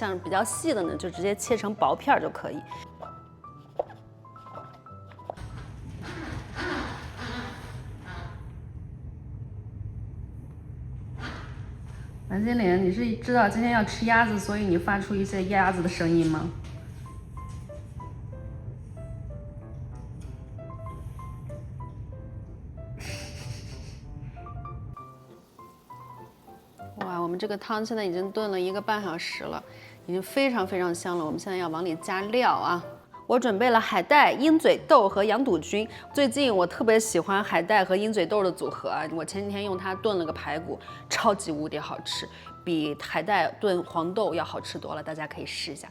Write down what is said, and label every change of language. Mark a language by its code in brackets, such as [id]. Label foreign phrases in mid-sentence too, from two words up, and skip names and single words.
[zh] 像比较细的呢，就直接切成薄片就可以。蓝精灵，你是知道今天要吃鸭子，所以你发出一些鸭子的声音吗？哇，我们这个湯現在已經燉了1個半小時了，已經非常非常香了。我們現在要往裡加料啊！我準備了海帶、鷹嘴豆和羊肚菌。最近我特別喜歡海帶和鷹嘴豆的組合啊！我前幾天用它燉了個排骨，超級無敵好吃，比海帶燉黃豆要好吃多了。大家可以試一下。